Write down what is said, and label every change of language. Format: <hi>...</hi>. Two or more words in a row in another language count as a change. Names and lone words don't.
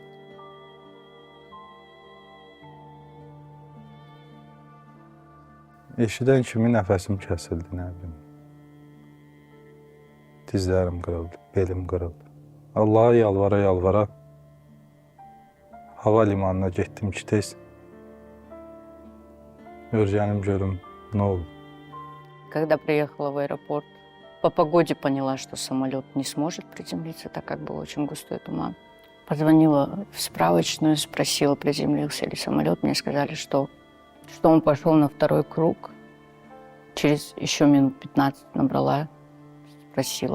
<az>Eşidən kimi nəfəsim kəsildi, nə bilim. Dizlərim qırıldı, belim qırıldı. Allaha yalvara hava limanına getdim ki, tez görəcənim görüm, nə oldu.</az> <ru>Когда приехала в аэропорт, по погоде поняла, что самолет не сможет приземлиться, так как был очень густой туман. Позвонила в справочную, спросила, приземлился ли самолет. Мне сказали, что он пошел на второй круг. Через еще минут 15 набрала, спросила.</ru>